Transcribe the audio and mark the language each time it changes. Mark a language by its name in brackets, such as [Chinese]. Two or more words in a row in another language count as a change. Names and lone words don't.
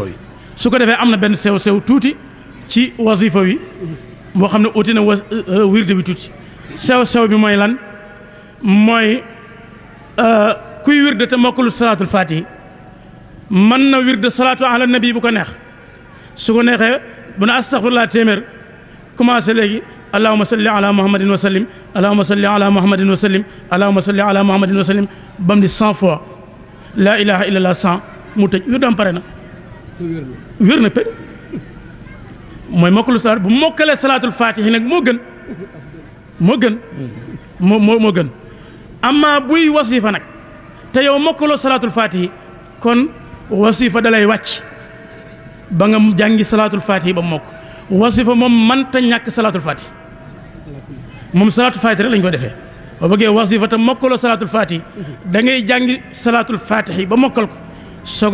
[Wolof] wi su ko defee am na benn sew tuuti ci wasifa wi boo xam ne uti na wirde bi tuuti sew bi mooy lan mooy kuy wirde te mokkalu salaatul fatihi mën na wirde salaatu ala nabi bu ko neex su ko neexee bu na astaghfirullah téeméer commencé léegi [Arabic] اللهم صل على محمد وسلم اللهم صل على محمد وسلم اللهم صل على محمد وسلم [Wolof] ba mu di 100 fois [Arabic] لا إله إلا الله [Wolof] 100 mu tëj wirdam pare na wér na pe mooy mokkalu salaat bu mokkalee salaatul fatihi nag moo gën moo gën amma buy wasifa nag te yow mokkaloo salaatul fatihi kon wasifa dalay wàcc ba nga jàngi salaatul fatihi ba mokk wasifa moom mënta ñàkk salaatul fatihi moom salaatul fatihi rek lañ ko defee ba bëggee wasifa te mokkaloo salaatul fatihi da ngay jàngi salaatul fatihi ba mokkal ko soo